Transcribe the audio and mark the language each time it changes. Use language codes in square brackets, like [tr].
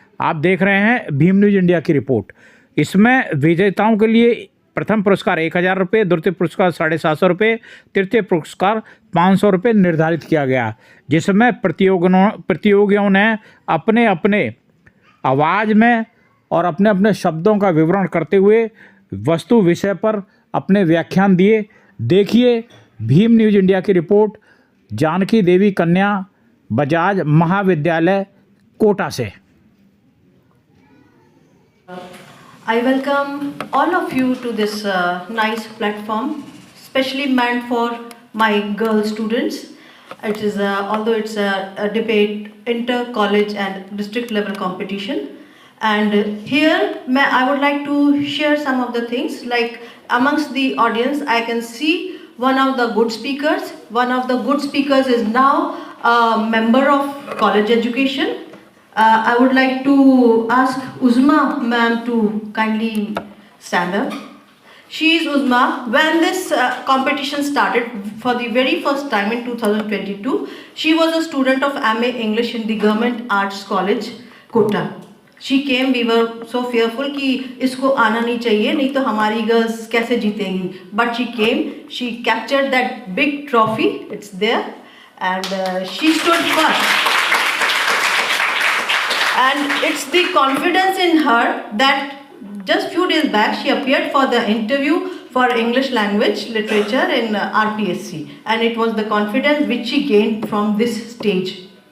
[hi] आप देख रहे हैं भीम न्यूज इंडिया की रिपोर्ट। इसमें विजेताओं के लिए प्रथम पुरस्कार 1000 रुपये, द्वितीय पुरस्कार 750 रुपये, तृतीय पुरस्कार 500 रुपये निर्धारित किया गया, जिसमें प्रतियोगियों ने अपने अपने आवाज़ में और अपने अपने शब्दों का विवरण करते हुए वस्तु विषय पर अपने व्याख्यान दिए। देखिए भीम न्यूज इंडिया की रिपोर्ट जानकी देवी कन्या बजाज महाविद्यालय कोटा से। [en] I welcome all of you to this nice platform, specially meant for my girl students. It is, although it's a debate, inter-college and district level competition. And here, I would like to share some of the things. Like amongst the audience, I can see one of the good speakers. One of the good speakers is now a member of college education. I would like to ask Uzma ma'am to kindly stand up. She is Uzma. When this competition started for the very first time in 2022, she was a student of MA English in the Government Arts College, Kota. She came, we were so fearful [hi] कि इसको आना नहीं चाहिए, नहीं तो हमारी girls कैसे जीतेंगी. [en] But she came, she captured that big trophy, it's there, and she stood first. And it's the confidence in her that just few days back she appeared for the interview for English language literature in RPSC, and it was the confidence which she gained from this stage.